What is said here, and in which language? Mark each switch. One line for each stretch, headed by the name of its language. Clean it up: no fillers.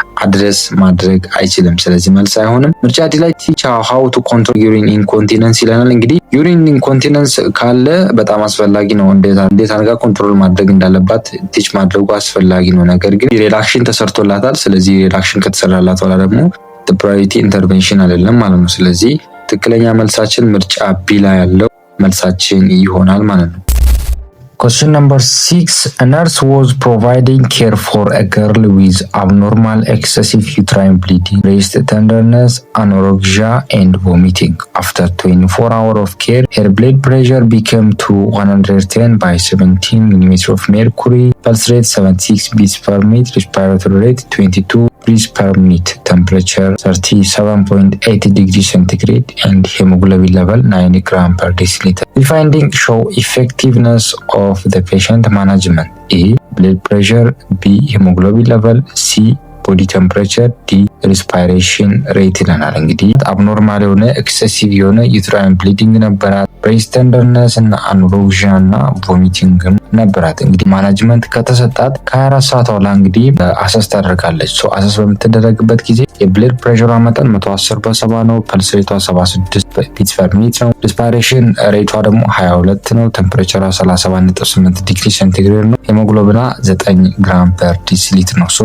Amharic: አድረስ ማድረግ አይችልም። ስለዚህ መልስ አይሆንም። ምርጫ ዲ ላይ
English: ቲች ሃው ቱ ኮንትሮል ዩሪን ኢንኮንቲነንስ
Amharic: ይለናል። እንግዲህ ዩሪን ኢንኮንቲነንስ ካለ በጣም አስፈላጊ ነው። እንዴት አድርጋ ኮንትሮል ማድረግ እንዳለባት ቲች ማድረጉ አስፈላጊ ነው። ነገር ግን ሪላክሽን ተሰርቶላታል። ስለዚህ ሪላክሽን ከተሰራላት በኋላ ደግሞ ፕራዮሪቲ ኢንተርቬንሽን አይደለም ማለት ነው። ስለዚህ ትክክለኛ መልሳችን ምርጫ ቢ ላይ ያለው መልሳችን ይሆናል ማለት ነው።
English: Question number 6. A nurse was providing care for a girl with abnormal excessive uterine bleeding, breast tenderness, anorexia, and vomiting. After 24 hours of care, her blood pressure became to 110 by 17 mm of mercury, pulse rate 76 beats per minute, respiratory rate 22 breaths per minute, temperature 37.8 degrees centigrade, and hemoglobin level 9 gram per deciliter. The findings show effectiveness of the patient management. A. Blood pressure. B. Hemoglobin level. C. ቦዲ ቴምፕሬቸር፣ ዲ ሪስፓይሬሽን ሬት
Amharic: ይለናል። እንግዲህ አብኖርማል የሆነ ኤክሰሲቭ የሆነ ዩትራይን ብሊዲንግ ነበራት። ብሬስት ቴንደርነስ እና አኖሬክሲያ እና ቮሚቲንግ ነበራት። እንግዲህ ማናጅመንት ከተሰጣት ከ24 ሰዓት በኋላ እንግዲህ አሰስ ታደርጋለች። አሰስ በምትደረግበት ጊዜ የብለድ ፕሬሸሯ መጠን 110/70 ነው። ፐልስ ሬቷ 76 ቢትስ ፐር ሚኒት ነው። ሪስፓይሬሽን ሬቷ ደግሞ 22 ነው። ቴምፕሬቸሯ 37.8 ዲግሪ ሴንቲግሬድ ነው። ሄሞግሎቢኗ 9 ግራም ፐር ዲሲሊትር ነው።